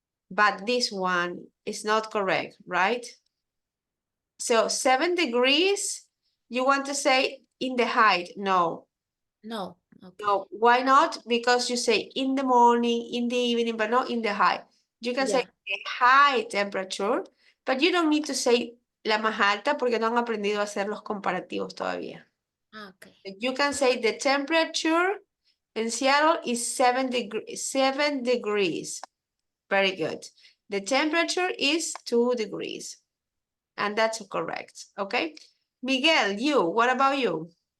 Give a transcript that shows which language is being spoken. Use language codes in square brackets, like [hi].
[en] But this one is not correct, right? So 7 degrees, you want to say in the height? No, No. Okay. no. Why not? Because you say in the morning, in the evening, but not in the high. You can say Yeah. the high temperature, but you don't need to say [es] la más alta porque no han aprendido a hacer los comparativos todavía. [en] Okay. You can say the temperature in Seattle is 7 degrees. Very good. The temperature is 2 degrees. And that's correct, okay? Miguel, you, what about you?